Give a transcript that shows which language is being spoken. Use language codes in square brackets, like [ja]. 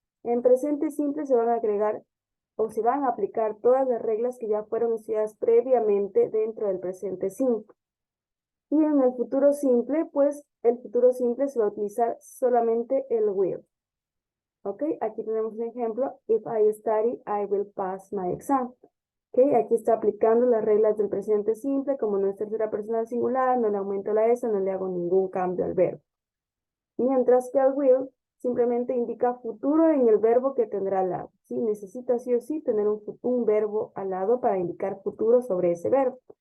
[es] En presente simple se van a agregar o se van a aplicar todas las reglas que ya fueron estudiadas previamente dentro del presente simple. Y en el futuro simple, pues el futuro simple se va a utilizar solamente el will. Ok, aquí tenemos un ejemplo. [en] If I study, I will pass my exam. [es] Ok, aquí está aplicando las reglas del presente simple. Como no es tercera persona singular, no le aumento la S, no le hago ningún cambio al verbo. Mientras que el will simplemente indica futuro en el verbo que tendrá al lado. ¿Sí? Necesita sí o sí tener un verbo al lado para indicar futuro sobre ese verbo.